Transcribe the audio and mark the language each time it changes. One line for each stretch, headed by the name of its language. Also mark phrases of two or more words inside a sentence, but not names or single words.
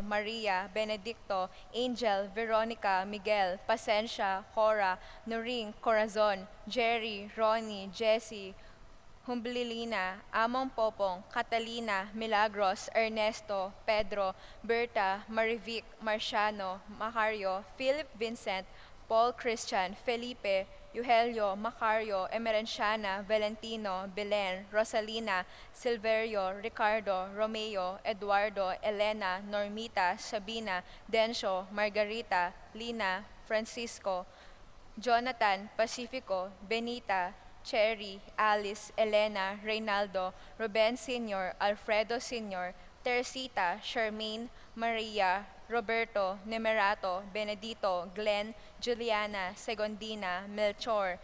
Filipino: Maria, Benedicto, Angel, Veronica, Miguel, Pasencia, Cora, Noring, Corazon, Jerry, Ronnie, Jessie, Humblilina, Among Popong, Catalina, Milagros, Ernesto, Pedro, Berta, Marivic, Marciano, Macario, Philip Vincent, Paul Christian, Felipe, Eugelio, Macario, Emerenciana, Valentino, Belen, Rosalina, Silverio, Ricardo, Romeo, Eduardo, Elena, Normita, Sabina, Dencio, Margarita, Lina, Francisco, Jonathan, Pacifico, Benita, Cherry, Alice, Elena, Reynaldo, Ruben Sr., Alfredo Sr., Teresita, Charmaine, Maria, Roberto, Nemerato, Benedito, Glenn, Juliana, Segondina, Melchor,